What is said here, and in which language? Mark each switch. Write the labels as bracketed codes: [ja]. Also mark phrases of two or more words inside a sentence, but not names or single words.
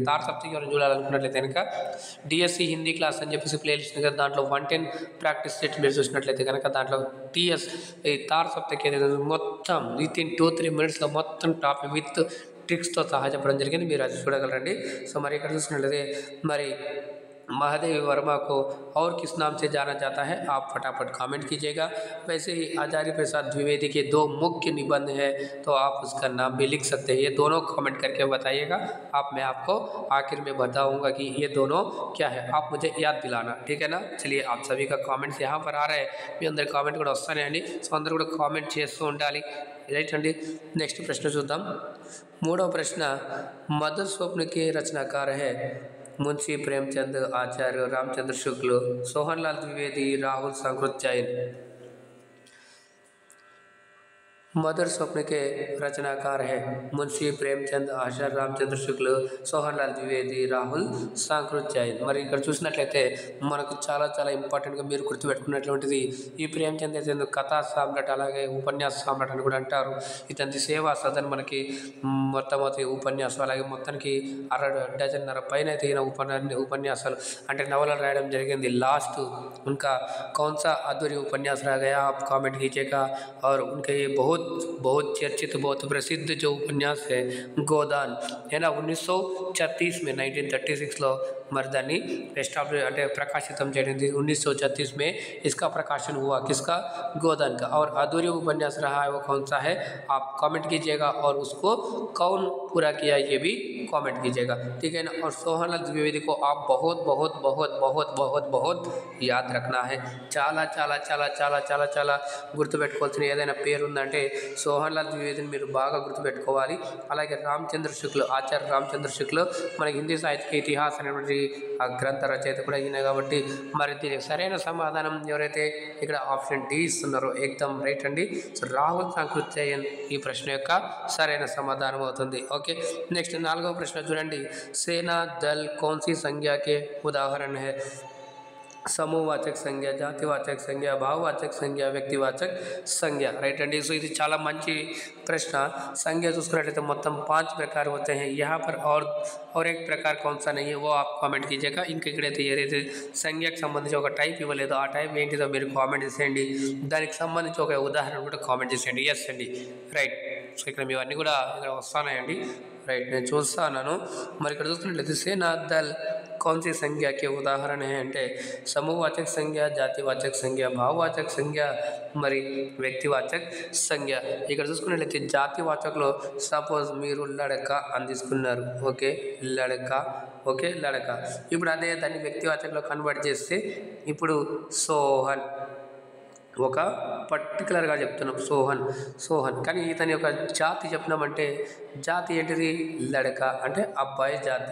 [te] తార్ సప్తక్ ఎవరైనా చూడాలనుకున్నట్లయితే కనుక డిఎస్సి [en] Hindi class [te] అని చెప్పేసి ప్లేలిస్ట్ కదా, దాంట్లో 110 [en] practice set [te] మీరు చూసినట్లయితే కనుక దాంట్లో టీఎస్ ఈ తార్ సప్తక్ ఏదైతే మొత్తం [en] within 2-3 minutes [te] మొత్తం [en] topic with tricks [te] సహా చెప్పడం జరిగింది, మీరు అది చూడగలరండి। సో మరి ఇక్కడ చూసినట్లయితే మరి [hi] महादेव वर्मा को और किस नाम से जाना जाता है, आप फटाफट कमेंट कीजिएगा। वैसे ही आचार्य प्रसाद द्विवेदी के 2 मुख्य निबंध है तो आप उसका नाम भी लिख सकते हैं, ये दोनों कमेंट करके बताइएगा। मैं आपको आखिर में बताऊंगा कि ये दोनों क्या है, आप मुझे याद दिलाना, ठीक है ना। चलिए आप सभी का कमेंट्स यहाँ पर आ रहे हैं, [te] మీ అందరి కామెంట్ కూడా వస్తాయండి, సో అందరూ కూడా కామెంట్ చేస్తూ ఉండాలి, రైట్ అండి। నెక్స్ట్ ప్రశ్న చూద్దాం। మూడవ ప్రశ్న [hi] మదర్ స్వప్న के रचनाकार है मुंशी प्रेमचंद, आचार्य रामचंद्र शुक्ल, सोहनलाल द्विवेदी, राहुल सांकृत्यायन। मदर स्वप्न के रचनाकार है मुंशी प्रेमचंद, आचार्य रामचंद्र शुक्ल, सोहनलाल द्विवेदी, రాహుల్ సాంకృత్యాయన్। [te] మరి ఇక్కడ చూసినట్లయితే మనకు చాలా చాలా ఇంపార్టెంట్గా మీరు గుర్తుపెట్టుకున్నటువంటిది ఈ ప్రేమచంద్ అయితే కథా సామ్రాట్ అలాగే ఉపన్యాస సామ్రాట్ అని కూడా అంటారు। ఇతని సేవా సదన్ మనకి మొట్టమొదటి ఉపన్యాసం అలాగే మొత్తానికి 1.5 డజన్ పైన అయితే ఈయన ఉపన్యాసాలు అంటే నవలలు రాయడం జరిగింది। [hi] లాస్ట్ उनका कौन सा अधूरी उपन्यास रह गया आप कमेंट कीजिएगा। और उनके ये बहुत चर्चित बहुत प्रसिद्ध जो उपन्यास है गोदान है ना 1936 में [te] 1936లో మరి దాన్ని ఎస్టాబ్లిష్ అంటే ప్రకాశితం జరిగింది। [hi] 1936 में इसका प्रकाशन हुआ, किसका, गोदान का। और अधूरी उपन्यास रहा है वो कौन सा है, आप कमेंट कीजिएगा और उसको कौन पूरा किया ये भी कमेंट कीजिएगा, ठीक है ना। और सोहनलाल द्विवेदी को आप बहुत बहुत बहुत बहुत बहुत बहुत याद रखना है, [te] చాలా చాలా చాలా చాలా చాలా చాలా గుర్తుపెట్టుకోవాల్సిన ఏదైనా పేరు ఉందంటే సోహన్లాల్ ద్వివేదిని మీరు బాగా గుర్తుపెట్టుకోవాలి। అలాగే రామచంద్ర శుక్ల, ఆచార్య రామచంద్ర శుక్ల మనకి హిందీ సాహిత్య ఇతిహాస అనేటువంటి ఆ గ్రంథ రచయిత కూడా ఈయన కాబట్టి మరి దీనికి సరైన సమాధానం ఎవరైతే ఇక్కడ [en] option D [te] ఇస్తున్నారో ఏకదం రైట్ అండి। సో రాహుల్ సాంకృత్యాయన్ ఈ ప్రశ్న యొక్క సరైన సమాధానం అవుతుంది, ఓకే। నెక్స్ట్ 4వ ప్రశ్న చూడండి। [hi] सेना दल कौन सी संज्ञा के उदाहरण है, समूहवाचक संज्ञा, जातिवाचक संज्ञा, भाववाचक संज्ञा, व्यक्तिवाचक संज्ञ, राइट अंडी। सो [te] ఇది చాలా మంచి [hi] प्रश्न। संज्ञा [te] చూసుకున్నట్లయితే మొత్తం [hi] 5 प्रकार होते हैं, यहाँ पर और एक प्रकार कौन सा नहीं है वो आप కామెంట్ कीजिएगा। [te] ఇంకా ఇక్కడైతే ఏదైతే సంజ్ఞకు సంబంధించి ఒక టైప్ ఇవ్వలేదో ఆ టైప్ ఏంటిదో మీరు కామెంట్ చేసేయండి, దానికి సంబంధించి ఒక ఉదాహరణ కూడా కామెంట్ చేసేయండి, ఎస్ అండి, రైట్। సో ఇక్కడ ఇవన్నీ కూడా ఇక్కడ వస్తున్నాయండి, రైట్, నేను చూస్తున్నాను। మరి ఇక్కడ చూసుకున్నట్లయితే [hi] सेना दल कौन सी संज्ञा के उदाहरण है అంటే समूहवाचक संज्ञा, जातिवाचक संज्ञा, भाववाचक संज्ञा మరి व्यक्तिवाचक संज्ञा। [te] ఇక్కడ చూసుకున్నట్లయితే జాతివాచకలో సపోజ్ మీరు లడక అని తీసుకున్నారు, ఓకే, లడక, ఓకే, లడక। ఇప్పుడు అదే దాన్ని వ్యక్తివాచకలో కన్వర్ట్ చేస్తే ఇప్పుడు సోహన్, ఒక పర్టికులర్గా చెప్తున్నాం సోహన్, కానీ ఇతని యొక్క జాతి చెప్పినామంటే జాతి ఏంటిది, లడక అంటే అబ్బాయి జాతి।